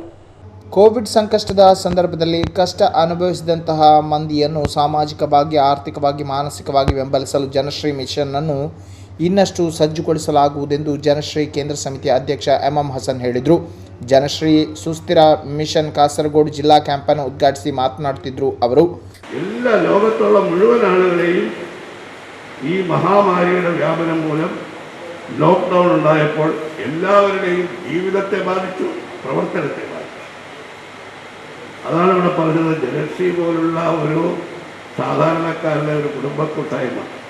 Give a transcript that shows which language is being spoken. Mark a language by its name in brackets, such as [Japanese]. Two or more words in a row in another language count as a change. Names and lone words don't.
[Kannada] ಕೋವಿಡ್ ಸಂಕಷ್ಟದ ಸಂದರ್ಭದಲ್ಲಿ ಕಷ್ಟ ಅನುಭವಿಸಿದಂತಹ ಮಂದಿಯನ್ನು ಸಾಮಾಜಿಕವಾಗಿ, ಆರ್ಥಿಕವಾಗಿ, ಮಾನಸಿಕವಾಗಿ ಬೆಂಬಲಿಸಲು ಜನಶ್ರೀ ಮಿಷನ್ ಅನ್ನು ಇನ್ನಷ್ಟು ಸಜ್ಜುಗೊಳಿಸಲಾಗುವುದೆಂದು ಜನಶ್ರೀ ಕೇಂದ್ರ ಸಮಿತಿ ಅಧ್ಯಕ್ಷ ಎಂಎಂ ಹಸನ್ ಹೇಳಿದರು. ಜನಶ್ರೀ ಸುಸ್ಥಿರ ಮಿಷನ್ [Malayalam] കാസർഗോഡ് ജില്ലാ [Kannada] ക്യാമ്പನ್ನು ಉದ್ಘಾಟಿಸಿ ಮಾತನಾಡುತ್ತಿದ್ದರು ಅವರು. [Malayalam] ಎಲ್ಲ ലോകത്തുള്ള മുഴുവൻ ആളുകളെയും ഈ മഹാമാരിയുടെ വ്യാപനം മൂലം ലോക്ക്ഡൗൺ ഉണ്ടായപ്പോൾ എല്ലാവരുടെയും ജീവിതത്തെ ബാധിച്ചു, പ്രവർത്തനത്തെ ബാധിച്ചു. അതാണ് ഇവിടെ പറഞ്ഞത്, ജനശ്രീ പോലുള്ള ഒരു സാധാരണക്കാരുടെ ഒരു കുടുംബ കൂട്ടായ്മ.